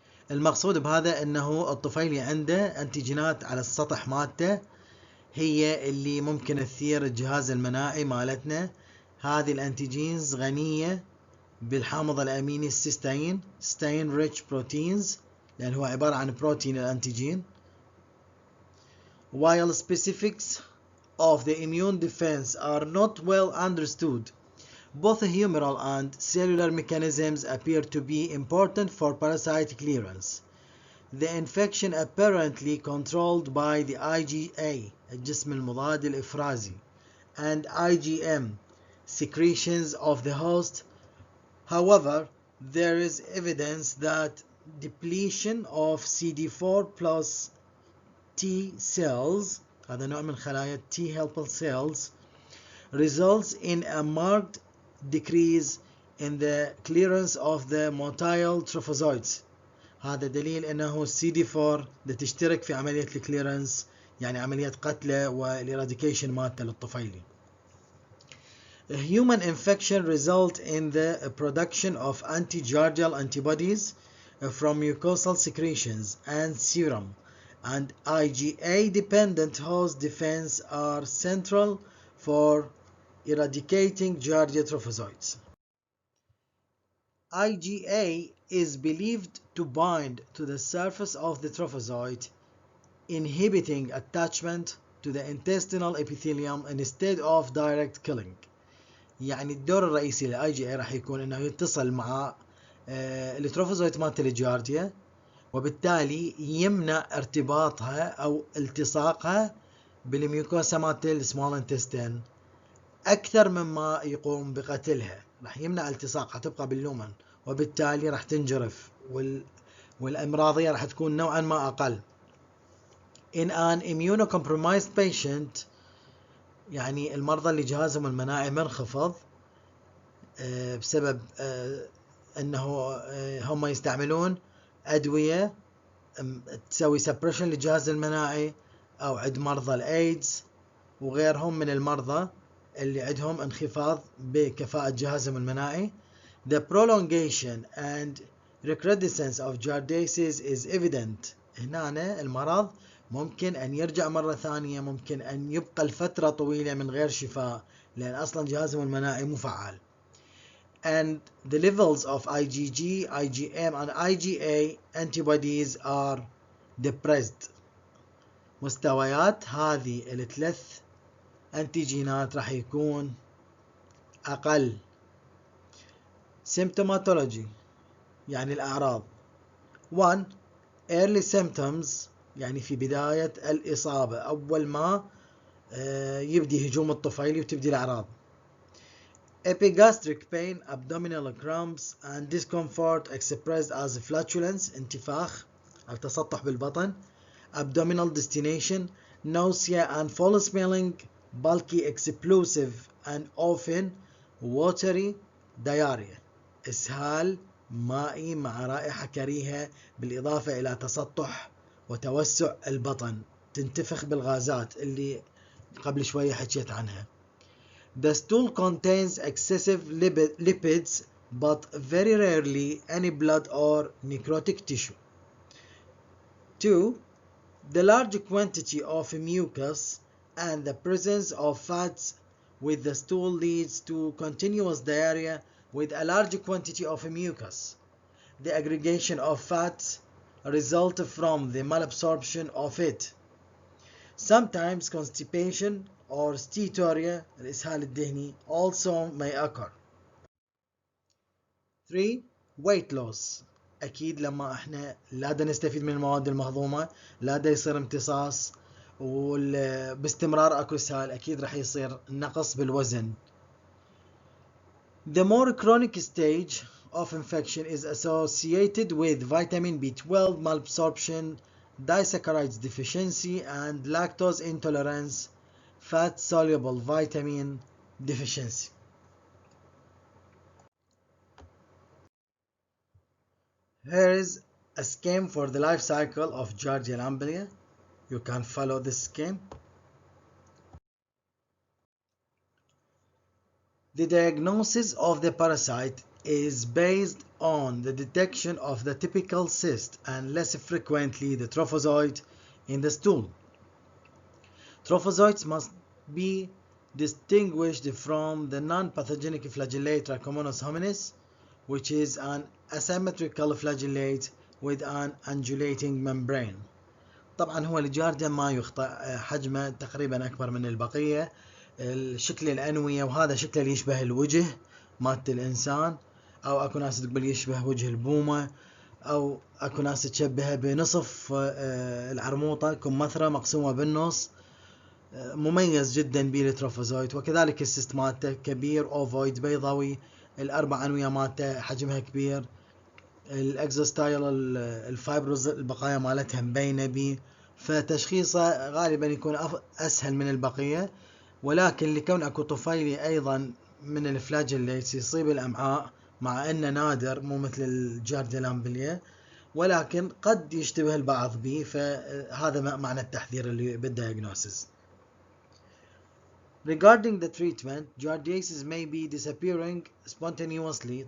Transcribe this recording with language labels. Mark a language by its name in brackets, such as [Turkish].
[Arabic] المقصود بهذا أنه الطفيلي عنده أنتيجينات على السطح مالته هي اللي ممكن تثير الجهاز المناعي مالتنا. هذه الأنتيجينز غنية بالحامض الأميني السيستين [English] rich proteins، [Arabic] لأن هو عبارة عن بروتين الأنتيجين. [English] While specifics of the immune defense are not well understood, both humoral and cellular mechanisms appear to be important for parasite clearance. The infection apparently controlled by the IgA [Arabic] الجسم المضاد الإفرازي [English] and IgM secretions of the host. However, there is evidence that depletion of CD4 plus T cells، [Arabic] هذا نوع من خلايا [English] T helper cells، results in a marked decrease in the clearance of the motile trophozoites. [Arabic] هذا دليل أنه CD4 تشترك في عملية الكليرنس يعني عملية قتله والإراديكيشن مالته للطفيلي. [English] Human infection result in the production of anti-giardial antibodies from mucosal secretions and serum, and IgA dependent host defense are central for eradicating giardia trophozoites. IgA is believed to bind to the surface of the trophozoite, inhibiting attachment to the intestinal epithelium instead of direct killing. [Arabic] يعني الدور الرئيسي للاي جي اي راح يكون انه يتصل مع التروفوزويت مالت الجارديا، وبالتالي يمنع ارتباطها او التصاقها بالميوكوسا مالت السمول انتستين اكثر مما يقوم بقتلها. راح يمنع التصاقها، تبقى باللومن، وبالتالي راح تنجرف والامراضيه راح تكون نوعا ما اقل. [English] In an immunocompromised patient، [Arabic] يعني المرضى اللي جهازهم المناعي منخفض بسبب انه هم يستعملون ادويه تسوي سبريشن للجهاز المناعي، او عند مرضى الايدز وغيرهم من المرضى اللي عندهم انخفاض بكفاءة جهازهم المناعي. [English] The prolongation and recrudescence of giardiasis is evident. [Arabic] هنا المرض ممكن أن يرجع مرة ثانية، ممكن أن يبقى الفترة طويلة من غير شفاء، لأن أصلا جهازهم المناعي مفعل. [English] And the levels of IgG, IgM and IgA antibodies are depressed. [Arabic] مستويات هذه الثلاث أنتيجينات راح يكون أقل. [English] Symptomatology [Arabic] يعني الأعراض. 1. [English] Early symptoms [Arabic] يعني في بداية الإصابة، أول ما يبدي هجوم الطفيلي وتبدي الأعراض. [English] Epigastric pain, abdominal cramps and discomfort expressed as flatulence، [Arabic] انتفاخ أو تسطح بالبطن. [English] Abdominal destination, nausea and foul smelling, bulky, explosive and often watery diarrhea، [Arabic] إسهال مائي مع رائحة كريهة بالإضافة إلى تسطح وتوسع البطن، تنتفخ بالغازات اللي قبل شوية حكيت عنها. [English] The stool contains excessive lipids but very rarely any blood or necrotic tissue. 2. The large quantity of mucus and the presence of fats with the stool leads to continuous diarrhea with a large quantity of mucus. The aggregation of fats results from the malabsorption of it. Sometimes constipation or steatorrhea [Arabic] الإسهال الدهني [English] also may occur. 3. Weight loss. [Arabic] أكيد لما احنا لا دا نستفيد من المواد المهضومة، لا دا يصير امتصاص باستمرار اكو اسهال، اكيد راح يصير نقص بالوزن. [English] The more chronic stage of infection is associated with vitamin B12 malabsorption, disaccharides deficiency and lactose intolerance, fat soluble vitamin deficiency. Here is a scheme for the life cycle of giardial amblia. You can follow this scheme. The diagnosis of the parasite is based on the detection of the typical cyst and less frequently the trophozoite in the stool. Trophozoites must be distinguished from the non-pathogenic flagellate Trichomonas hominis, which is an asymmetrical flagellate with an undulating membrane. [Arabic] طبعا هو الجارديا ما يخطئ، حجمه تقريبا أكبر من البقية، الشكل الأنوية وهذا شكله اللي يشبه الوجه مالت الإنسان، أو أكو ناس تقول يشبه وجه البومة، أو أكو ناس تشبهه بنصف العرموطة كمثرة مقسومة بالنص. مميز جدا بالتروفوزويت، وكذلك السيست مالته كبير اوفويد بيضاوي، الأربع أنوية مالته حجمها كبير، الأكزوستايل الفايبروز البقايا مالتها مبينة بيه، فتشخيصه غالبا يكون أسهل من البقية. ولكن لكون أكو طفيلي أيضا من الفلاجيليتس يصيب الأمعاء، مع أنه نادر مو مثل الجارديال أمبليا، ولكن قد يشتبه البعض به، فهذا معنى التحذير اللي بالdiagnosis. [English] Regarding the treatment, giardiasis may be disappearing spontaneously.